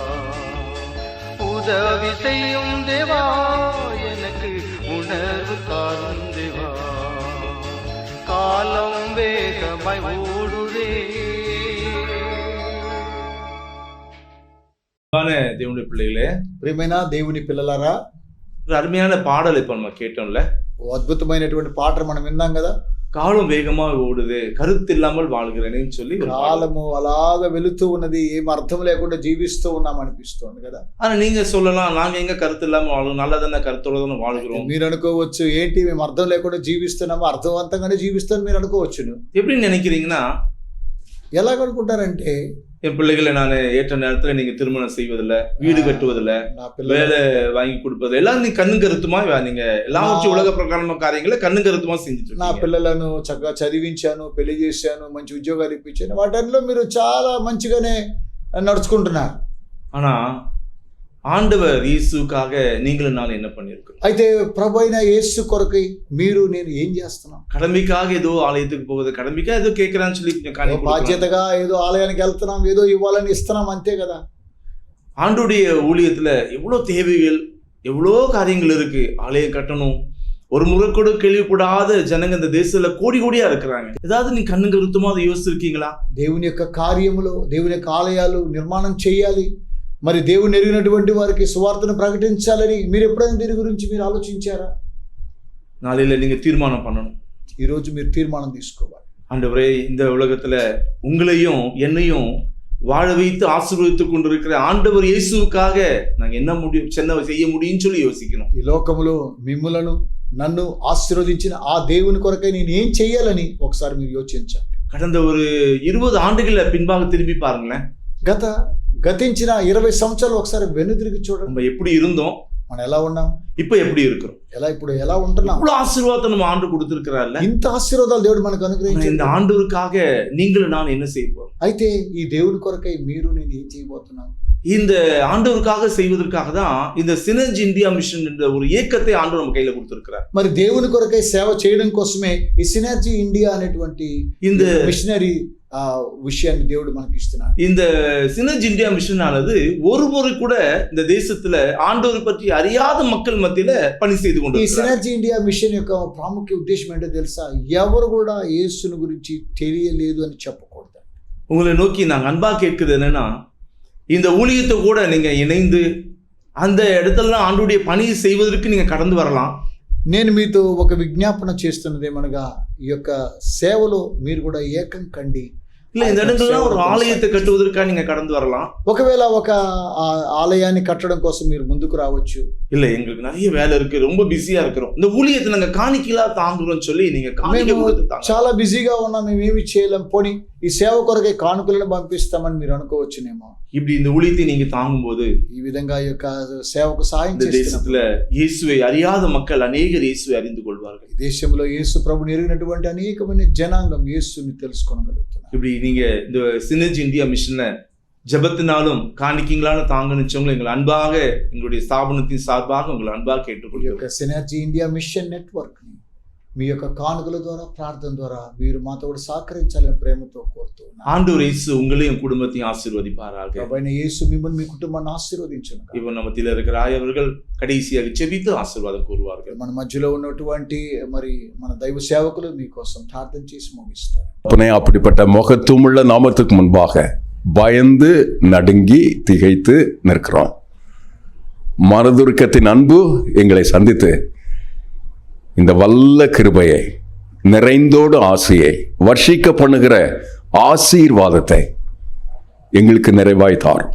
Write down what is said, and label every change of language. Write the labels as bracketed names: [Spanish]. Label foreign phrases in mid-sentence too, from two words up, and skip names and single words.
[Tamil] உதவி செய்யும் தேவா, எனக்கு உணர்வு தாரும் தேவா. காலம் வேகமாய் ஓடுதே. தேவனுடைய பிள்ளைகளே, [Telugu] ప్రియమైన దేవుని పిల్లలారా, [Tamil] ஒரு அருமையான பாடல் இப்ப நம்ம கேட்டோம்ல. [Telugu] ఓ అద్భుతమైనటువంటి పాట మనం విన్నాం కదా. [Tamil] காலம் வேகமா ஓடுது, கருத்து இல்லாமல் வாழ்கிறேன்னு சொல்லி ஒரு பாடல். [Telugu] కాలము అలాగ వెళుతూ ఉన్నది, ఏం అర్థం లేకుండా జీవిస్తూ ఉన్నాం అనిపిస్తోంది కదా. [Tamil] ஆனா நீங்க சொல்லலாம், நாங்க எங்க கருத்து இல்லாம வாழும், நல்லதானே కருத்தోட தானே வாழ்கிறோம். [Telugu] మీరు అనుకోవచ్చు, ఏంటి మేము అర్థం లేకుండా జీవిస్తున్నాము, అర్థవంతంగానే జీవిస్తాను మీరు అనుకోవచ్చును. [Tamil] எப்படி நினைக்கிறீங்கன்னா, [Telugu] ఎలాగనుకుంటారంటే, [Tamil] என் பிள்ளைகளை நான் ஏற்ற நேரத்துல நீங்க திருமணம் செய்வதில்ல, வீடு கட்டுவதில்ல, [Telugu] నా పిల్లలు [Tamil] வேலை வாங்கி கொடுப்பது எல்லாம் நீ கண்ணு கருத்துமா நீங்க எல்லாவற்றும் உலக பிரகாரமான காரியங்களை கண்ணு கருத்துமா செஞ்சுட்டு [Telugu] నా [Tamil] இருக்கீங்க. [Telugu] పిల్లలను చక్కగా చదివించాను, పెళ్లి చేశాను, మంచి ఉద్యోగాలు ఇప్పించాను, వాటిల్లో మీరు చాలా మంచిగానే నడుచుకుంటున్నారు. [Tamil] ஆனா ஆண்டவர் இயேசுக்காக நீங்களும் நான் என்ன பண்ணிருக்கோம்? [Telugu] అయితే ప్రభు అయిన యేసు కొరకై మీరు నేను ఏం చేస్తున్నాం? [Tamil] கடமைக்காக ஏதோ ஆலயத்துக்கு போகுது, கடமைக்காக ஏதோ கேட்கறான்னு சொல்லி கொஞ்சம் காணிக்கை கொடுக்கறாங்க. [Telugu] బాధ్యతగా ఏదో ఆలయానికి వెళ్తున్నాం, ఏదో ఇవ్వాలని ఇస్తున్నాం, అంతే కదా. [Tamil] ஆண்டுடைய ஊழியத்துல எவ்வளவு தேவைகள், எவ்வளோ காரியங்கள் இருக்கு. ஆலயம் கட்டணும், ஒரு முறை கூட கேள்விப்படாத ஜனங்க இந்த தேசத்துல கோடி கோடியா இருக்கிறாங்க. ஏதாவது நீ கண்ணு கருத்துமா அதை யோசிச்சிருக்கீங்களா? [Telugu] దేవుని యొక్క కార్యములో, దేవుని యొక్క ఆలయాలు నిర్మాణం చేయాలి, మరి దేవుని ఎరిగినటువంటి వారికి సువార్తను ప్రకటించాలని మీరు ఎప్పుడైనా దీని గురించి మీరు ఆలోచించారా? [Tamil] நாளையில நீங்க தீர்மானம் பண்ணணும். [Telugu] ఈరోజు మీరు తీర్మానం తీసుకోవాలి. [Tamil] ஆண்டவரே, இந்த உலகத்துல உங்களையும் என்னையும் வாழ வைத்து ஆசீர்வதித்து கொண்டிருக்கிற ஆண்டவர் இயேசுவுக்காக நாங்க என்ன செய்ய முடியும்னு சொல்லி யோசிக்கணும். [Telugu] ఈ లోకములో మిమ్ములను నన్ను ఆశీర్వదించిన ఆ దేవుని కొరకై నేను ఏం చేయాలని ఒకసారి మీరు యోచించాలి. [Tamil] கடந்த ஒரு 20 ஆண்டுகள பின்பாக திரும்பி பாருங்களேன். [Telugu] గతించిన 20 సంవత్సరాలు ఒకసారి వెనుదిరిగి చూడండి. [Tamil] நம்ம எப்படி இருந்தோம், [Telugu] మనం ఎలా ఉన్నాం, [Tamil] இப்ப எப்படி இருக்கிறோம், [Telugu] ఇప్పుడు ఎలా ఉంటున్నాం. [Tamil] இவ்வளவு ஆசீர்வாதத்தை நம்ம ஆண்டு கொடுத்திருக்கிறார்ல. [Telugu] ఇంత ఆశీర్వాదాలు దేవుడు మనకు అనుగ్రహించాడు. [Tamil] இந்த ஆண்டவருக்காக நீங்களும் நான் என்ன செய்ய போறோம்? [Telugu] అయితే ఈ దేవుని కొరకై మీరు నేను ఏం చేయబోతున్నాం? [Tamil] இந்த ஆண்டவருக்காக செய்வதற்காக தான் இந்த சினர்ஜி இந்தியா மிஷன் என்ற ஒரு இயக்கத்தை ஆண்டவர் நம்ம கையில கொடுத்திருக்கிறார். [Telugu] మరి దేవుని కొరకై సేవ చేయడం కోసమే ఈ సినర్జీ ఇండియా అనేటువంటి [Tamil] இந்த [Telugu] మిషనరీ விஷயாన్ని దేవుడు మనకి ఇస్తున్నాడు. [Tamil] இந்த சினர்ஜி இந்தியா மிஷன் ஆனது ஒரு முறை கூட இந்த தேசத்துல ஆண்டவர் பற்றி அறியாத மக்கள் மத்தியில பணி செய்து [Telugu] ఈ [Tamil] கொண்டிருக்கிறார். [Telugu] సినర్జీ ఇండియా మిషన్ యొక్క ప్రాముఖ్య ఉద్దేశం ఏంటో తెలుసా? ఎవరు కూడా యేసుని గురించి తెలియలేదు అని చెప్పకూడదు. [Tamil] உங்களை நோக்கி நாங்க அன்பா கேட்கிறது என்னன்னா, இந்த ஊழியத்தை கூட நீங்க இணைந்து அந்த இடத்துல ஆண்டுடைய பணியை செய்வதற்கு நீங்க கடந்து வரலாம். [Telugu] నేను మీతో ఒక విజ్ఞాపన చేస్తున్నదేమనగా, ఈ యొక్క సేవలో మీరు కూడా ఏకం కండి. [Tamil] இல்ல இந்த இடத்துல ஒரு ஆலயத்தை கட்டுவதற்காக நீங்க கடந்து வரலாம். [Telugu] ఒకవేళ ఒక ఆలయాన్ని కట్టడం కోసం మీరు ముందుకు రావచ్చు. [Tamil] இல்ல எங்களுக்கு நிறைய வேலை இருக்கு, ரொம்ப பிஸியா இருக்கிறோம், இந்த ஊழியத்தை நாங்க காணிக்கையா தாங்குறோம்னு சொல்லி நீங்க காணிக்கை [Telugu] మేము [Tamil] கொடுத்து தாங்க. [Telugu] చాలా బిజీగా ఉన్నాం, మేము ఏమి చేయలేం, పోనీ ఈ సేవ కొరకై కానుకలను పంపిస్తామని మీరు అనుకోవచ్చునేమో. [Tamil] இப்படி இந்த ஊழியத்தை நீங்க தாங்கும்போது [Telugu] ఈ విధంగా ఈ యొక్క సేవకు సహాయం [Tamil] இந்த [Telugu] చేస్తున్నప్పుడు [Tamil] தேசத்துல இயேசுவை அறியாத மக்கள் அநேகர் இயேசுவை அறிந்து கொள்வார்கள். [Telugu] ఈ దేశంలో యేసు ప్రభుని ఎరిగినటువంటి అనేకమైన జనాంగం యేసుని తెలుసుకోగలుగుతున్నారు. [Tamil] இப்படி நீங்க இந்த சினர்ஜி இந்தியா மிஷனை ஜெபத்தினாலும் காணிக்கைங்களாலும் தாங்க நினைச்சவங்களை எங்களை அன்பாக எங்களுடைய ஸ்தாபனத்தின் சார்பாக உங்களை அன்பாக [Telugu] ఈ [Tamil] கேட்டுக்கொள்கிறோம். [Telugu] యొక్క సినర్జీ ఇండియా మిషన్ నెట్వర్క్ ని మీ యొక్క కానుకల ద్వారా, ప్రార్థన ద్వారా మీరు మాతో కూడా సహకరించాలని ప్రేమతో కోరుతున్నాను. [Tamil] ஆண்டவர் இயேசு உங்களையும் குடும்பத்தையும் ஆசீர்வதிப்பாராக. [Telugu] ప్రభువైన యేసు మిమ్మల్ని మీ కుటుంబాన్ని ఆశీర్వదించును. [Tamil] இப்போ நம்ம மத்தியில இருக்கிற ஆயவர்கள் கடைசியாக செபித்து ஆசீர்வாதம் கூறுவார்கள். [Telugu] మన మధ్యలో ఉన్నటువంటి మరి మన దైవ సేవకులు మీకోసం ప్రార్థన చేసి ముగిస్తారు. [Tamil] அப்பனே, அப்படிப்பட்ட முகத்துவமுள்ள நாமத்துக்கு முன்பாக பயந்து நடுங்கி திகைத்து நிற்கிறோம். மனதுருக்கத்தின் அன்பு எங்களை சந்தித்து இந்த வல்ல கிருபையை, நிறைந்தோடு ஆசையை, வர்ஷிக்க பண்ணுகிற ஆசீர்வாதத்தை எங்களுக்கு நிறைவாய் தாரும்.